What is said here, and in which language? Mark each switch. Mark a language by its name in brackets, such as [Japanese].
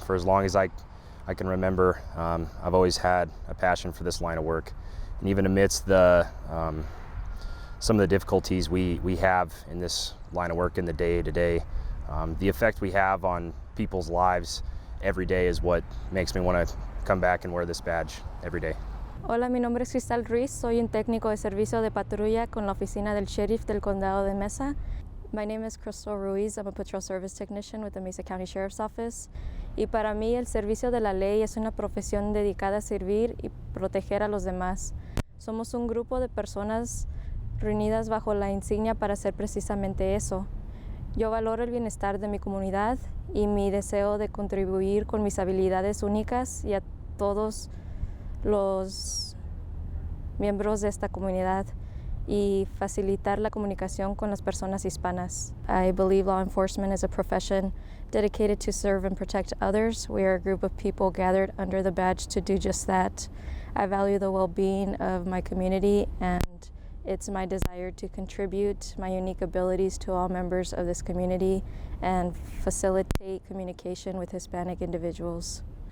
[English] For as long as I can remember, I've always had a passion for this line of work. And even amidst some of the difficulties we have in this line of work in the day-to-day, the effect we have on people's lives every day is what makes me want to come back and wear this badge every day. [Spanish] Hola, mi nombre es Cristal Ruiz. Soy un técnico de servicio de patrulla con la oficina del sheriff del condado de Mesa. [English] My name is Crystal Ruiz. I'm a patrol service technician with the Mesa County Sheriff's Office. [Spanish] Y para mí el servicio de la ley es una profesión dedicada a servir y proteger a los demás. Somos un grupo de personas reunidas bajo la insignia para hacer precisamente eso. Yo valoro el bienestar de mi comunidad y mi deseo de contribuir con mis habilidades únicas y a todos los miembros de esta comunidad y facilitar la comunicación con las personas hispanas. [English] I believe law enforcement is a profession dedicated to serve and protect others. We are a group of people gathered under the badge to do just that. I value the well-being of my community, and it's my desire to contribute my unique abilities to all members of this community and facilitate communication with Hispanic individuals.